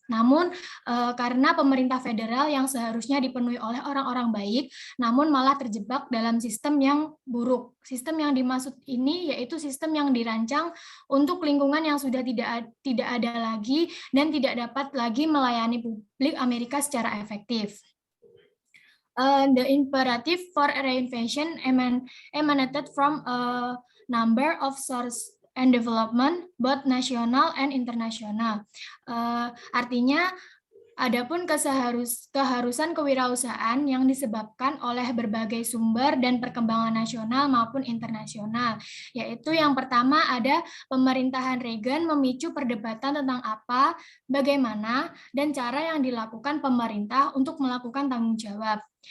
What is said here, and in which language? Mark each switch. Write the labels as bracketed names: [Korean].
[Indonesian] Namun, karena pemerintah federal yang seharusnya dipenuhi oleh orang-orang baik, namun malah terjebak dalam sistem yang buruk. Sistem yang dimaksud ini yaitu sistem yang dirancang untuk lingkungan yang sudah tidak ada lagi dan tidak dapat lagi melayani publik Amerika secara efektif. [English] The imperative for reinvention emanated from a number of sources and development, both national and international. [Indonesian] Artinya, adapun keharusan kewirausahaan yang disebabkan oleh berbagai sumber dan perkembangan nasional maupun internasional, yaitu yang pertama ada pemerintahan Reagan memicu perdebatan tentang apa, bagaimana, dan cara yang dilakukan pemerintah untuk melakukan tanggung jawab.